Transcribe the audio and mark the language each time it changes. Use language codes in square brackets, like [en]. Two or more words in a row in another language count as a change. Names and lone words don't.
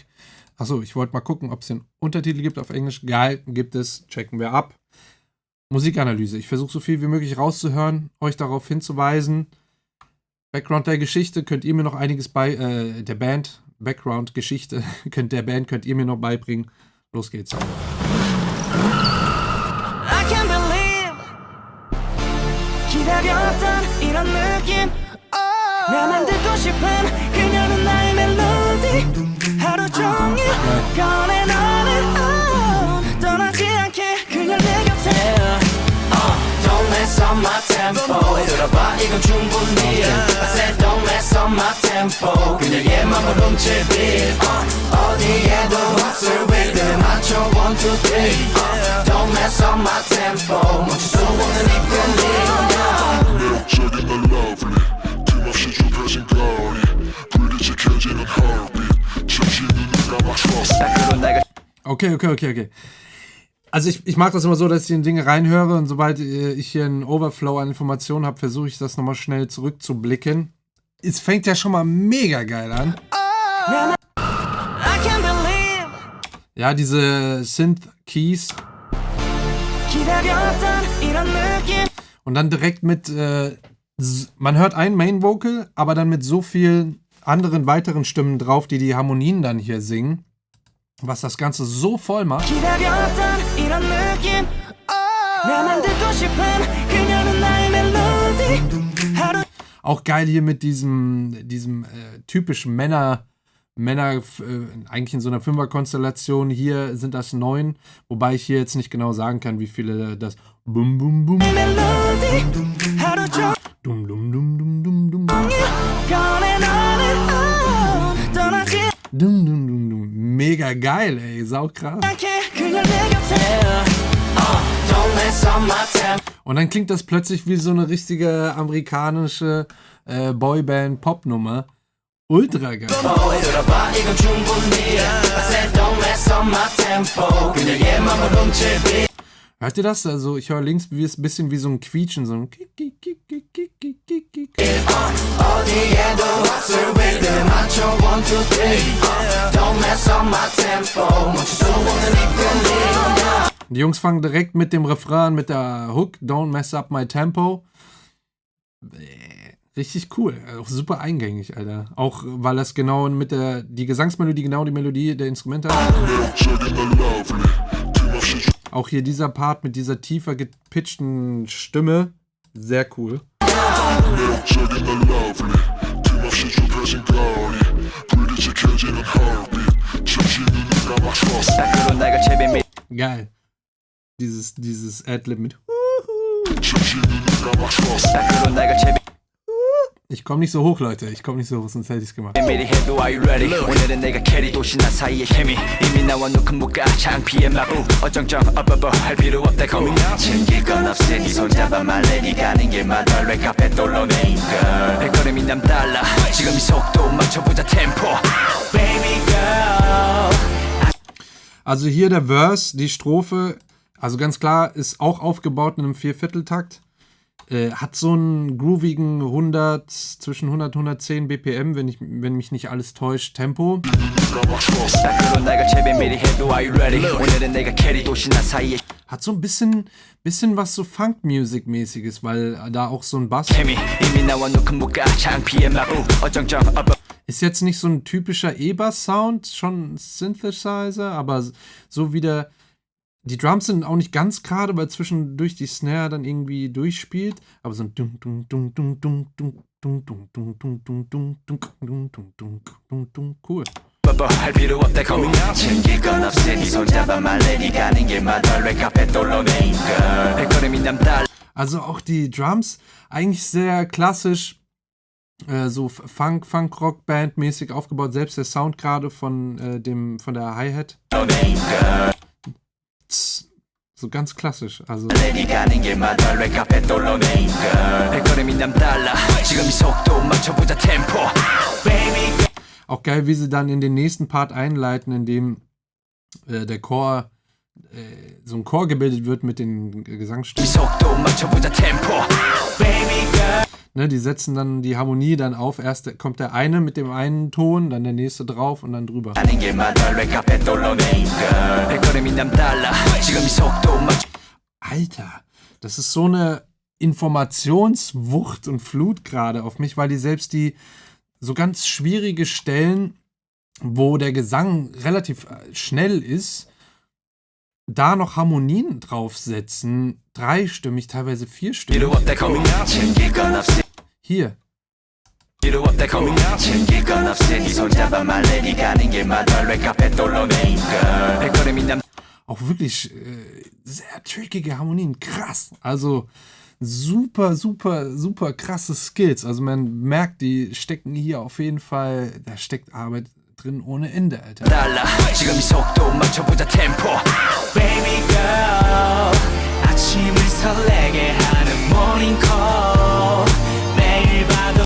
[de] Achso, ich wollte mal gucken, ob es den Untertitel gibt auf Englisch. Geil, gibt es, checken wir ab. Musikanalyse. Ich versuche so viel wie möglich rauszuhören, euch darauf hinzuweisen. Background der Geschichte könnt ihr mir noch einiges der Band, Background-Geschichte könnt ihr mir noch beibringen. Los geht's. [en] I can't believe [ko] 기다렸던 이런 느낌 oh 나 만들고 싶은 그녀는 나의 멜로디 하루 종일 꺼내 너는 떠나지 않게 그녀 내 곁에 [en] Don't mess up my tempo [ko] 들어봐 이건 충분히 [en] I said don't mess up my tempo [ko] 그녀의 맘을 훔칠 beat 어디에도 없을 rhythm 맞춰 1, 2, 3 [en] Don't mess up my tempo [ko] 멈출 수 없는 이 끌림 매력적인 널 lovely 틈없이 좁혀진 거리 불이 지켜지는 heartbeat 잠시 눈을 감아 trust [de] Okay. Also ich mag das immer so, dass ich in Dinge reinhöre und sobald ich hier einen Overflow an Informationen habe, versuche ich das nochmal schnell zurückzublicken. Es fängt ja schon mal mega geil an. [en] I can't believe [de] Ja, diese Synth-Keys. [ko] 기다렸던 이런 느낌 [de] Und dann direkt mit, man hört ein Main-Vocal, aber dann mit so vielen anderen weiteren Stimmen drauf, die die Harmonien dann hier singen. Was das Ganze so voll macht. [ko] 기다렸던 이런 느낌 나 만들고 싶은 그녀는 나의 멜로디 하루 [de] Auch geil hier mit diesem typischen Männer, eigentlich in so einer Fünfer-Konstellation. Hier sind das 9, wobei ich hier jetzt nicht genau sagen kann, wie viele das Bum Bum Bum [ko] 멜로디 하루 종일 Dum Dum Dum Dum Dum Dum 꺼내 너는 떠나지 Dum Dum Dum Dum. [de] Mega geil, ey, saukrass. [ko] 않게 그녀 내 곁에 [en] Don't mess up my tempo [de] Und dann klingt das plötzlich wie so eine richtige amerikanische Boyband-Pop-Nummer. Ultra geil. [ko] 들어봐 이건 충분히 [en] I said don't mess up my tempo [ko] 그녀의 맘을 훔칠 beat [de] Hört ihr das? Also ich höre links wie es bisschen wie so ein Quietschen, so ein Kick, Kick, Kick, Kick, Kick, Kick, Kick, Kick. [ko] 어디에도 없을 rhythm 맞춰 1, 2, 3 [en] Don't mess up my tempo [ko] 멈출 수 없는 이 끌림 [de] Die Jungs fangen direkt mit dem Refrain, mit der Hook, Don't Mess Up My Tempo. Richtig cool, auch super eingängig, Alter. Auch weil das genau mit die Gesangsmelodie, genau die Melodie der Instrumente hat. [ko] 매력적인 널 lovely 틈없이 [de] Auch hier dieser Part mit dieser tiefer gepitchten Stimme, sehr cool. [ko] 매력적인 널 lovely 틈없이 좁혀진 거리 불이 지켜지는 heartbeat 잠시 눈을 감아 trust 밖으로 나갈 채비 [de] Geil. Dieses Adlib mit. [ko] 잠시 눈을 감아 trust 밖으로 나갈 채비 [de] Ich komme nicht so hoch, Leute. Ich komme nicht so hoch, sonst hätte ich es gemacht. [ko] 미리 해도 [en] are you ready [ko] 오늘은 내가 캐리 도시 나 사이의 케미 이미 나와 놓은 무가 창피해 마구 어정쩡 업업어 할 필요 없다 [en] coming out [ko] 챙길 건 없으니 네 손잡아 말래 네 가는 길마다 랩카페 돌로네 girl 발걸음이 남달라 지금 이 속도 맞춰보자 템포 [en] baby girl [de] Also hier der Verse, die Strophe, also ganz klar, ist auch aufgebaut in einem Viervierteltakt. Hat so einen groovigen zwischen 100 und 110 BPM, wenn mich nicht alles täuscht, Tempo. [ko] 밖으로 나갈 채비 미리 해도 [en] are you ready [ko] 오늘은 내가 캐리 도시 나 사이의 [de] Hat so ein bisschen was so Funk-Music-mäßiges, weil da auch so ein Bass [ko] 케미 이미 나와 놓은 무가 창피해 마구 어정쩡 업업 [de] ist jetzt nicht so ein typischer E-Bass-Sound, schon ein Synthesizer, aber so wie die Drums sind auch nicht ganz gerade, weil zwischendurch die Snare dann irgendwie durchspielt, aber so ein dung dung dung dung dung dung dung dung dung dung dung dung dung dung dung dung dung cool. [ko] 할 필요 없다 [en] coming out [ko] 챙길 건 없으니 손잡아 말래 네 가는 길마다 랩카페 돌로네 girl 발걸음이 남달라 [de] Also auch die Drums eigentlich sehr klassisch, so Funk-Rock-Band-mäßig aufgebaut, selbst der Sound gerade von der Hi-Hat. [ko] girl [de] So ganz klassisch, also [ko] 네 가는 길마다 랩카페 돌로네 girl 발걸음이 남달라 지금 이 속도 맞춰보자 템포 [en] baby girl [de] auch geil, wie sie dann in den nächsten Part einleiten, in dem der Chor, so ein Chor gebildet wird mit den [ko] 이 [de] Gesangsstimmen. [ko] 속도 맞춰보자 템포 [en] baby girl [de] Ne, die setzen dann die Harmonie dann auf. Erst kommt der eine mit dem einen Ton, dann der nächste drauf und dann drüber. [ko] 가는 길마다 랩카페 돌로네 girl 발걸음이 남달라 지금 이 속도 맞춰 [de] Alter, das ist so eine Informationswucht und Flut gerade auf mich, weil die selbst die so ganz schwierige Stellen, wo der Gesang relativ schnell ist, da noch Harmonien draufsetzen, dreistimmig, teilweise vierstimmig. [ko] 필요 없다 [en] coming out [ko] 챙길 건 없으니 [de] Hier. [ko] 이루 없다 [en] coming up [ko] 챙길 건 없으니 손잡아 말래 네가 아닌 게 맞아 랩카페 돌로네 girl 백걸음이 남 [de] Auch wirklich sehr trickige Harmonien. Krass. Also super, super, super krasse Skills. Also man merkt, die stecken hier auf jeden Fall, da steckt Arbeit drin ohne Ende, Alter. [ko] 달라 지금 이 속도 맞춰보자 템포 [en] Baby girl [ko] 아침을 설레게 하는 [en] morning call [ko] 매일 봐도